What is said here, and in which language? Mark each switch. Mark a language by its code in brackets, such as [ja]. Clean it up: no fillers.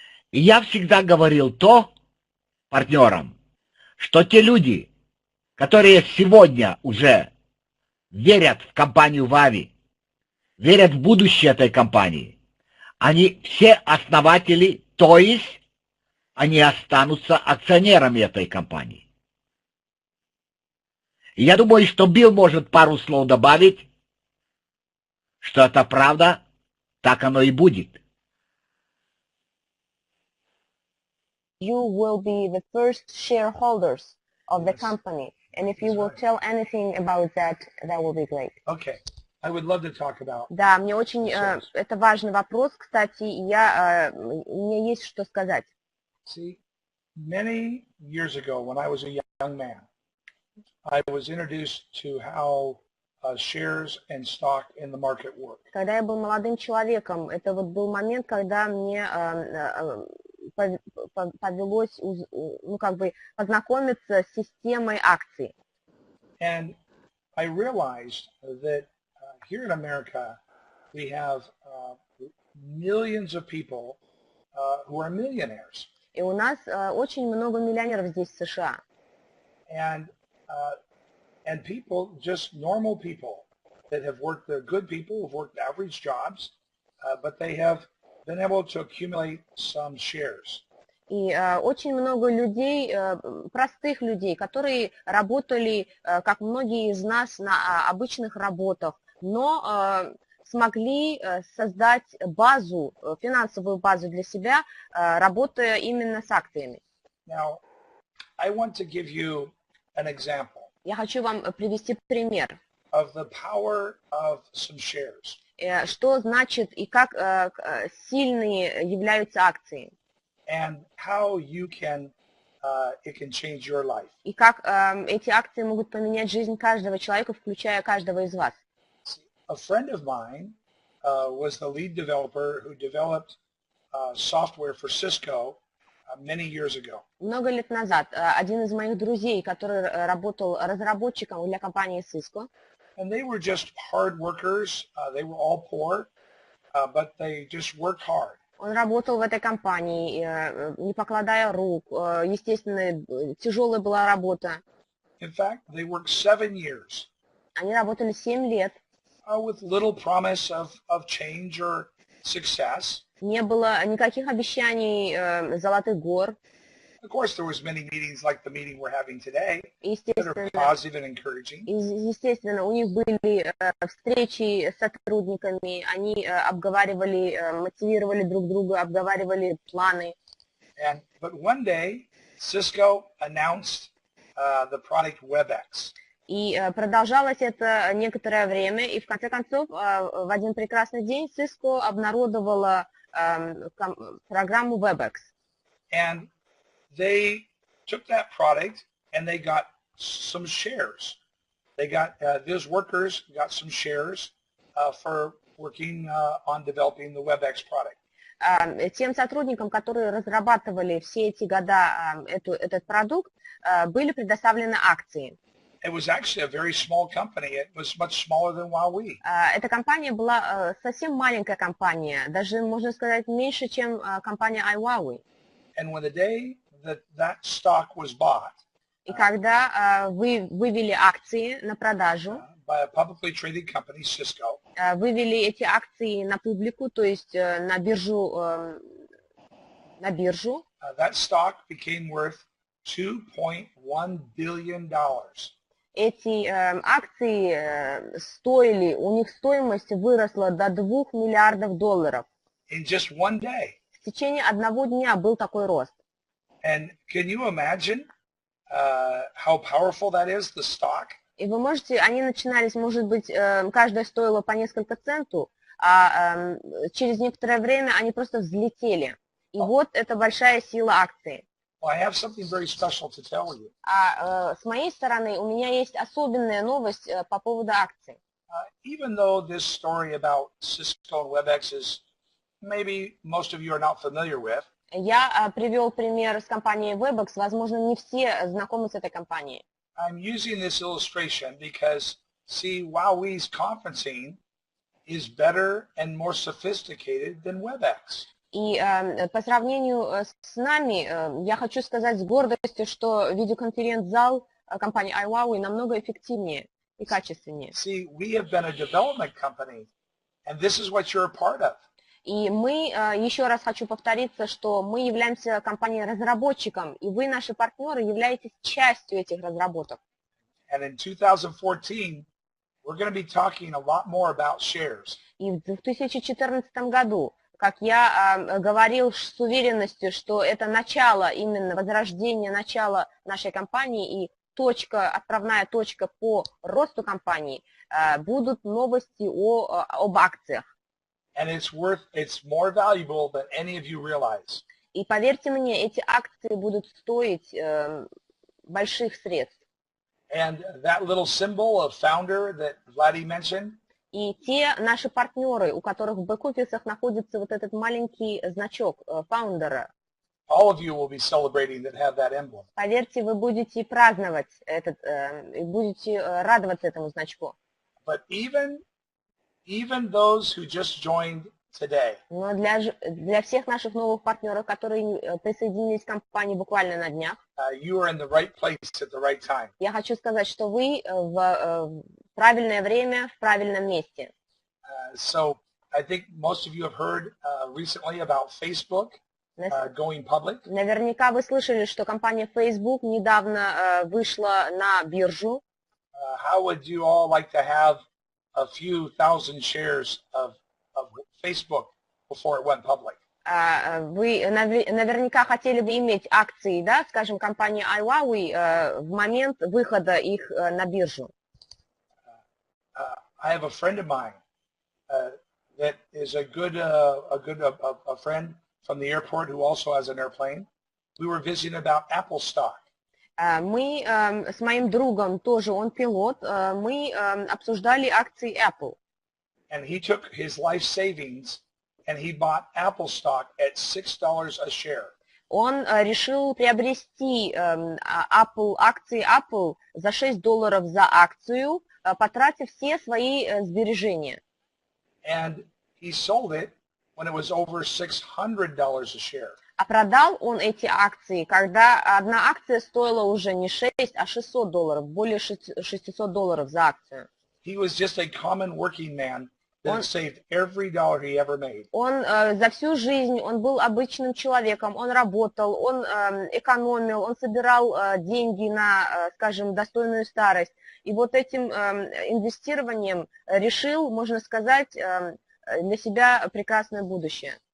[ru] И я всегда говорил партнерам, что те люди, которые сегодня уже верят в компанию iWowWe, верят в будущее этой компании, они все основатели, то есть они останутся акционерами этой компании. И я думаю, что Билл может пару слов добавить, что это правда, так оно и будет. [en] You will be the first shareholders of the Yes. company. And if you That's will right. tell anything about that, that will be great. Okay. I would love to talk about. [ru] Да, мне очень, [en] Yes. [ru] это важный вопрос, кстати, и мне есть что сказать. [en] See, many years ago when I was a young man, I was introduced to how shares and stock in the market work. [ru] Когда я был молодым человеком, это вот был момент, когда мне повелось, ну, как бы познакомиться с системой акций. [en] And I realized that here in America, we have millions of people who are millionaires. [ru] И у нас очень много миллионеров здесь, в США. [en] And people, just normal people that have worked, they're good people who've worked average jobs, but they have been able to accumulate some shares. [ru] И очень много людей, простых людей, которые работали, как многие из нас, на обычных работах, но смогли создать базу, финансовую базу для себя, работая именно с акциями. [en] Now, I want to give you an example. [ru] Я хочу вам привести пример. [en] Of the power of some shares. [ru] Что значит и как сильные являются акции. [en] And how you can, it can change your life. [ru] И как эти акции могут поменять жизнь каждого человека, включая каждого из вас. [en] A friend of mine was the lead developer who developed software for Cisco many years ago. [ru] Много лет назад один из моих друзей, который работал разработчиком для компании Cisco, [en] and they were just hard workers. They were all poor, but they just worked hard. [ru] Он работал в этой компании, не покладая рук. Естественно, тяжелая была работа. [en] In fact, they worked 7 years. [ru] Они работали 7 лет. [en] With little promise of change or success. [ru] Не было никаких обещаний золотых гор. [en] Of course, there was many meetings like the meeting we're having today that are [ru] Естественно, [en] positive and encouraging. [ru] естественно, у них были встречи с сотрудниками, они обговаривали, мотивировали друг друга, обговаривали планы. [en] But one day, Cisco announced the product WebEx. [ru] И продолжалось это некоторое время, и в конце концов, в один прекрасный день Cisco обнародовала программу WebEx. [en] And they took that product and they got some shares. They got, those workers got some shares for working on developing the WebEx product. [ru] Тем сотрудникам, которые разрабатывали все эти года этот продукт, были предоставлены акции. [en] It was actually a very small company. It was much smaller than iWowWe. [ru] Эта компания была совсем маленькая компания, даже, можно сказать, меньше, чем компания iWowWe. [en] And when the day that stock was bought, [ru] и когда вы вывели акции на продажу, [en] by a publicly traded company, Cisco, [ru] вывели эти акции на публику, то есть на биржу, [en] that stock became worth $2.1 billion. [ru] Эти акции стоили, у них стоимость выросла до $2 миллиардов. [en] In just one day. [ru] В течение одного дня был такой рост. [en] And can you imagine how powerful that is, the stock? [ru] И вы можете, они начинались, может быть, каждая стоила по несколько центов, а через некоторое время они просто взлетели. И вот это большая сила акции. [en] Well, I have something very special to tell you. [ru] С моей стороны, у меня есть особенная новость по поводу акций. [en] Even though this story about Cisco and WebEx is maybe most of you are not familiar with, [ru] Я привел пример с компанией WebEx, возможно, не все знакомы с этой компанией. [en] I'm using this illustration because, see, iWowWe's conferencing is better and more sophisticated than WebEx. [ru] И по сравнению с нами, я хочу сказать с гордостью, что видеоконференц-зал компании iWowWe намного эффективнее и качественнее. [en] See, we have been a development company, and this is what you're a part of. [ru] И мы, еще раз хочу повториться, что мы являемся компанией-разработчиком, и вы, наши партнеры, являетесь частью этих разработок. [en] And in 2014, we're going to be talking a lot more about shares. [ru] И в 2014 году, как я говорил с уверенностью, что это начало, именно возрождение начала нашей компании и точка, отправная точка по росту компании, будут новости об акциях. [en] And it's more valuable than any of you realize. [ru] И поверьте мне, эти акции будут стоить больших средств. [en] And that little symbol of founder that Vladdy mentioned, [ru] И те наши партнеры, у которых в бэк-офисах находится вот этот маленький значок фаундера, [en] all of you will be celebrating that have that emblem. [ru] поверьте, вы будете праздновать этот, будете радоваться этому значку. [en] But even those who just joined today, [ru] Но для всех наших новых партнеров, которые присоединились к компании буквально на днях, [en] you are in the right place at the right time. [ru] я хочу сказать, что вы в правильное время, в правильном месте. [en] So I think most of you have heard recently about Facebook going public. [ru] Наверняка вы слышали, что компания Facebook недавно вышла на биржу. [en] How would you all like to have a few thousand shares of Facebook before it went public? [ru] Вы наверняка хотели бы иметь акции, да, скажем, компании iWowWe в момент выхода их на биржу. [en] I have a friend of mine that is a good friend from the airport who also has an airplane. We were visiting about Apple stock. [ru] Мы с моим другом, тоже он пилот, мы обсуждали акции Apple. [en] And he took his life savings and he bought Apple stock at $6 a share. [ru] Он решил приобрести акции Apple за $6 за акцию, потратив все свои сбережения. [en] And he sold it when it was over $600 a share. [ru] А продал он эти акции, когда одна акция стоила уже не 6, а $600, более $600 за акцию. [en] He was just a common working man that saved every dollar he ever made. [ru] Он за всю жизнь, он был обычным человеком, он работал, он экономил, он собирал деньги на, скажем, достойную старость. И вот этим инвестированием решил, можно сказать, для себя прекрасное будущее.